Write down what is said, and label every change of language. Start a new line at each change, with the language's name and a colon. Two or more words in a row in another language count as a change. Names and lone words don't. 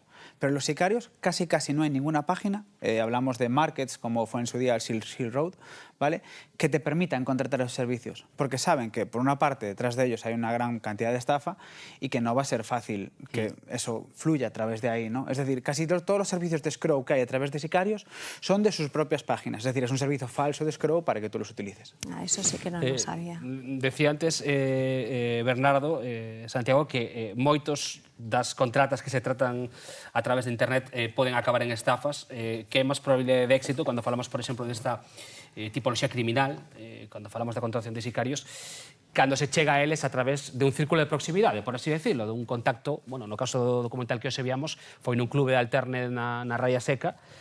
Spanish: Pero los sicarios casi no hay ninguna página, hablamos de markets como fue en su día el Silk Road, ¿vale?, que te permitan contratar esos servicios, porque saben que por una parte detrás de ellos hay una gran cantidad de estafa y que no va a ser fácil que eso fluya a través de ahí, ¿no? Es decir, casi todos los servicios de escrow que hay a través de sicarios son de sus propias páginas, es decir, es un servicio falso de escrow para que tú los utilices. Eso sí que no lo sabía. Decía antes, Bernardo,
Galician: Santiago, que moitos das contratas que se tratan a través de Internet poden acabar en estafas. Que é máis probabilidade de éxito cando falamos, por exemplo, desta tipoloxía criminal, cando falamos da contratación de sicarios, cando se chega a eles a través de un círculo de proximidade,
Spanish: por así decirlo,
Galician: de un contacto, bueno, no caso do documental que hoxe víamos, foi nun clube de alterne na Raya Seca.